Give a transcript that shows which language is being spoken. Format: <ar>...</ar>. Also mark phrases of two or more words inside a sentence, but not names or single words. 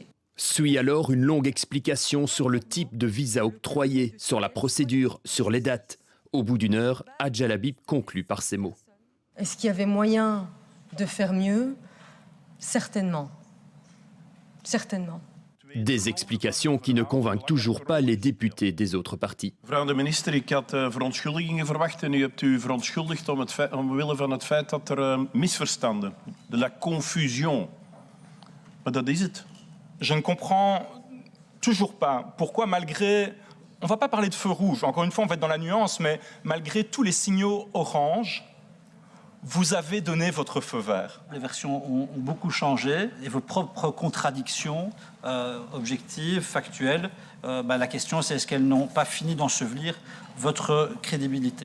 <fr>Suit alors une longue explication sur le type de visa octroyé, sur la procédure, sur les dates. Au bout d'1 heure, Hadja Labib conclut par ces mots. Est-ce qu'il y avait moyen de faire mieux ? Certainement. Certainement. Des explications qui ne convainquent toujours pas les députés des autres partis.</fr> <nl>Mevrouw de minister, ik had verontschuldigingen verwacht en u hebt u verontschuldigd omwille van het feit dat er misverstanden,</nl> <fr>de la confusion.</fr> <nl>Maar dat is het.</nl> <fr>Je ne comprends toujours pas pourquoi, malgré... On ne va pas parler de feu rouge, encore une fois, on va être dans la nuance, mais malgré tous les signaux orange, vous avez donné votre feu vert. Les versions ont beaucoup changé et vos propres contradictions objectives, factuelles, la question c'est est-ce qu'elles n'ont pas fini d'ensevelir votre crédibilité.</fr>